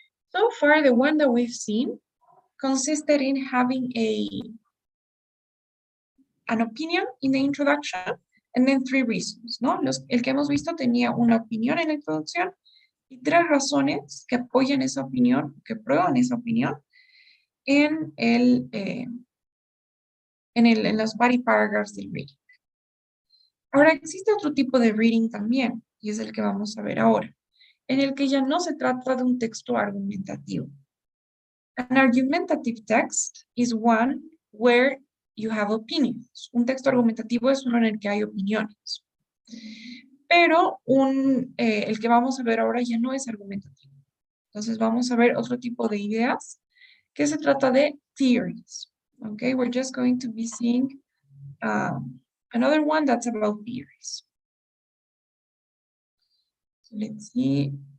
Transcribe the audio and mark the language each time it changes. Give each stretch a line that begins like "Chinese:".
English: So far, the one that we've seen consisted in having an opinion in the introduction and then 3 reasons, ¿no?
Spanish: El que hemos visto tenía una opinión en la introducción y 3 razones que apoyan esa opinión, que prueban esa opinión en las
English: body paragraphs
Spanish: del reading. Ahora, existe otro tipo de reading también, y es el que vamos a ver ahora, en el que ya no se trata de un texto argumentativo.
English: An argumentative text is one where you have opinions.
Spanish: Un texto argumentativo es uno en el que hay opiniones. Pero el que vamos a ver ahora ya no es argumentativo. Entonces vamos a ver otro tipo de ideas que se trata de theories.
English: Okay, we're just going to be seeing another one that's about theories. So let's see.